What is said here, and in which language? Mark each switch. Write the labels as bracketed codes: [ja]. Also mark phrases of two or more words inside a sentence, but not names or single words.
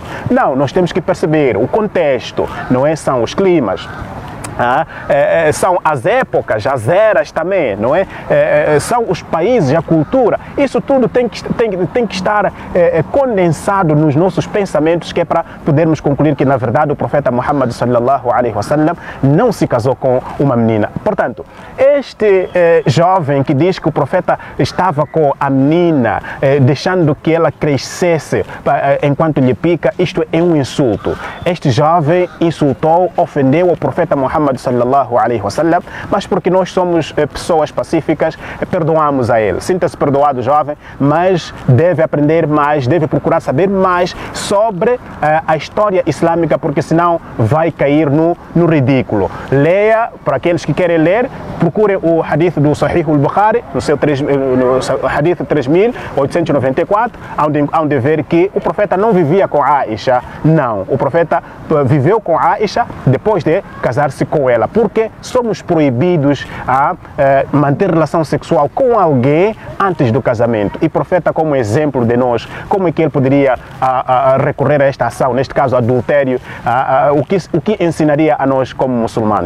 [pt] Não, nós temos que perceber o contexto, não é? São os climas. São as épocas, as eras também, não é? São os países, a cultura. Isso tudo tem que estar condensado nos nossos pensamentos, que é para podermos concluir que, na verdade, o profeta Muhammad [ar] صلى الله عليه وسلم [pt] não se casou com uma menina. Portanto, este jovem que diz que o profeta estava com a menina, deixando que ela crescesse enquanto lhe pica, isto é um insulto. Este jovem insultou, ofendeu o profeta Muhammad [ar] صلى الله عليه وسلم, [pt] mas porque nós somos pessoas pacíficas, perdoamos a ele. Sinta-se perdoado, jovem, mas deve aprender mais, deve procurar saber mais sobre a história islâmica, porque senão vai cair no ridículo. Leia, para aqueles que querem ler, procurem o hadith do Sahih al-Bukhari, no hadith 3894, onde ver que o profeta não vivia com Aisha. Não, o profeta viveu com Aisha depois de casar-se com ela, porque somos proibidos a manter relação sexual com alguém antes do casamento. E o profeta, como exemplo de nós, como é que ele poderia recorrer a esta ação, neste caso adultério, o que ensinaria a nós como muçulmanos?